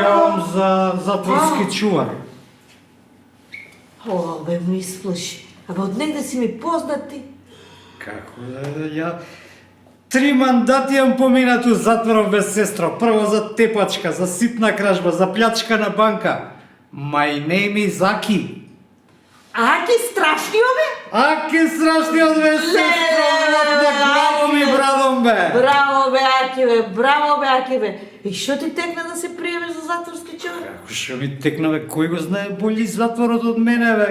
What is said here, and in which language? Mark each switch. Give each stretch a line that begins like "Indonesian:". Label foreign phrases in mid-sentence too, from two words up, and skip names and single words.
Macedonian: пријавам за затворски чувар. О, бе, ми сплаши. Абе, од негде си ми познати. Како да ја... 3 мандати имам поминато затворот без сестро. Прво за тепачка, за ситна кражба, за плячка на банка.
English: My name is Aki.
Macedonian: Аки, страшнио бе? Аки страшниот бе, сестро, на главо ми брадом бе. Браво бе, Аки бе. И што ти текна да се приемеш за затворски чувар? Како што ми текна бе, кој го знае боли затворот од мене бе?